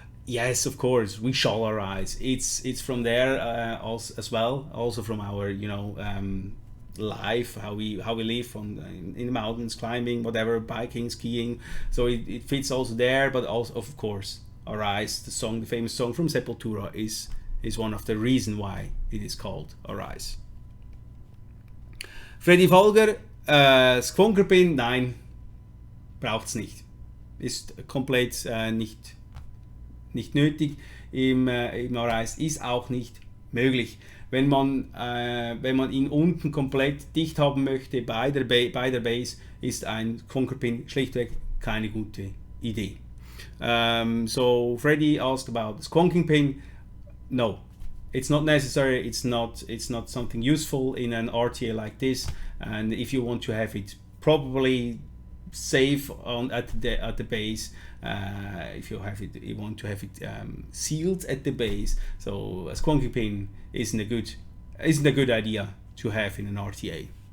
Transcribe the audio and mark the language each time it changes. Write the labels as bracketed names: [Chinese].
[English] Yes, of course, we shall arise. It's from there as well, also from our life, how we live in the mountains, climbing, whatever, biking, skiing. So it fits also there, but also of course, Arise, the famous song from Sepultura, is one of the reasons why it is called Arise. Freddy Folger. [German] SQuape, nein, braucht es nicht. Ist komplett nicht nötig. Im Arise ist auch nicht möglich. Wenn man ihn unten komplett dicht haben möchte bei der Base, ist ein SQuape schlichtweg keine gute Idee. [English] So Freddy asked about the squonking pin. No, it's not necessary. It's not something useful in an RTA like this. And if you want to have it probably safe at the base, if you want to have it sealed at the base, so a squonking pin isn't a good idea to have in an RTA.